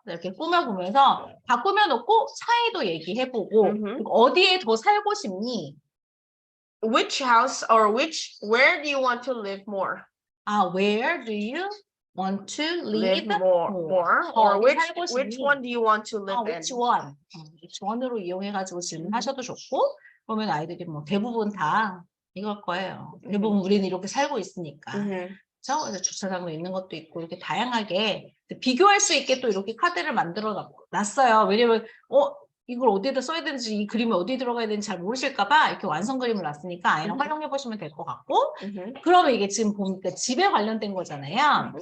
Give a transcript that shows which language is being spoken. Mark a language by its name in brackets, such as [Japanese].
[Korean] 이렇게 꾸며보면서 다 꾸며놓고 차이도 얘기해보고 어디에 더 살고 싶니? [English] Which house or where do you want to live more? Where do you want to live more? Or which one do you want to live in? Which one? [Korean] which one으로 이용해가지고 질문하셔도 좋고 그러면 아이들이 뭐 대부분 다 이걸 거예요. 대부분 우리는 이렇게 살고 있으니까. 그렇죠? 그래서 주차장도 있는 것도 있고 이렇게 다양하게 비교할 수 있게 또 이렇게 카드를 만들어 놨어요. 왜냐면 이걸 어디에다 써야 되는지 이 그림이 어디에 들어가야 되는지 잘 모르실까 봐 이렇게 완성 그림을 놨으니까 아이랑 활용해 보시면 될 것 같고 그러면 이게 지금 보니까 집에 관련된 거잖아요.